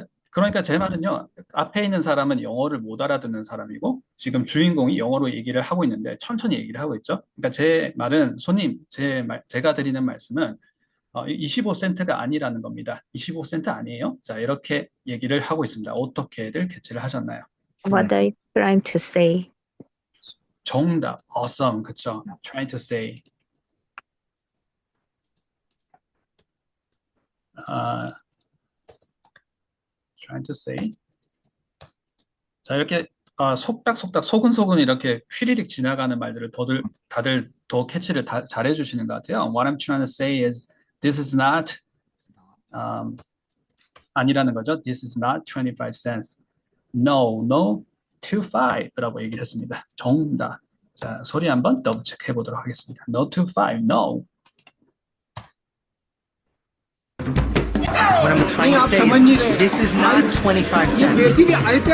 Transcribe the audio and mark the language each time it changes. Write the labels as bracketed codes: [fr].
[ko] 그러니까 제 말은요, 앞에 있는 사람은 영어를 못 알아듣는 사람이고 지금 주인공이 영어로 얘기를 하고 있는데 천천히 얘기를 하고 있죠. 그러니까 제 말은 제가 드리는 말씀은 25센트가 아니라는 겁니다. 25센트 아니에요? 자, 이렇게 얘기를 하고 있습니다. 어떻게들 캐치를 하셨나요? [en] What are you trying to say? [ko] 정답, awesome, 그쵸? [en] Trying to say. Trying to say. [ko] 자, 이렇게 속닥속닥 소근소근 이렇게 휘리릭 지나가는 말들을 다들 더 캐치를 잘해 주시는 것 같아요. [en] What I'm trying to say is this is not 아니라는 거죠. This is not 25 cents. [ko] No, 25라고 얘기를 했습니다. 정답. 자, 소리 한번 더블 체크해 보도록 하겠습니다. [en] No 25, no. What I'm trying to say is this is not 25 cents. No, 25.